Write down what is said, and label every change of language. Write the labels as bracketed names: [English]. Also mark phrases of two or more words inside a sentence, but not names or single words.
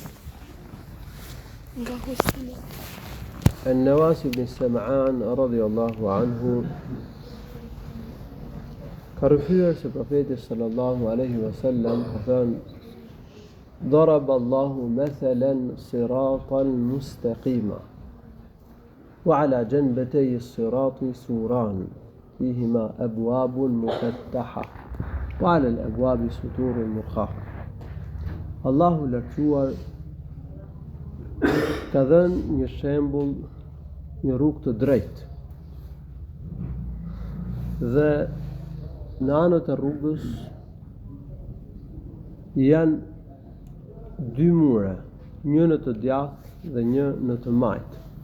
[Arabic] النواس بن سمعان رضي الله عنه كرفير سبقيت صلى الله عليه وسلم فقال ضرب الله مثلا صراطا مستقيما وعلى جنبتي الصراط سوران فيهما أبواب مفتحة وعلى الأبواب ستور مرخاة. [Albanian] Allahu lartësuar ka dhënë një shembull, një rrugë të drejtë. Dhe në anët e rrugës janë dy mure, një në të djathtë dhe një në të majtë.